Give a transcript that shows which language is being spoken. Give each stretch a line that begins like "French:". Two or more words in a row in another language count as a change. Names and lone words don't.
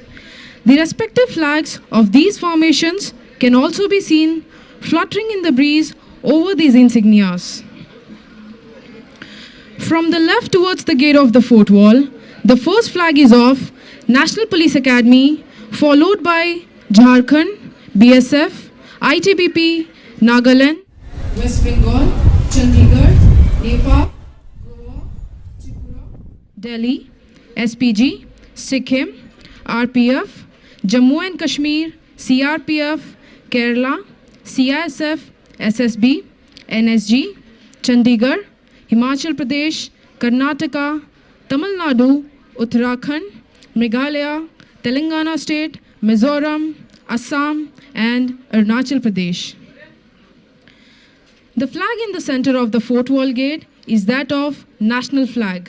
English: The respective flags of these formations can also be seen fluttering in the breeze over these insignias. From the left towards the gate of the fort wall, the first flag is of National Police Academy, followed by Jharkhand, BSF, ITBP, Nagaland, West Bengal, Chandigarh, Nepal, Goa, Tripura, Delhi, SPG, Sikkim, RPF, Jammu and Kashmir, CRPF, Kerala, CISF, SSB, NSG, Chandigarh, Himachal Pradesh, Karnataka, Tamil Nadu, Uttarakhand, Meghalaya, Telangana State, Mizoram, Assam, and Arunachal Pradesh. The flag in the center of the fort wall gate is that of national flag.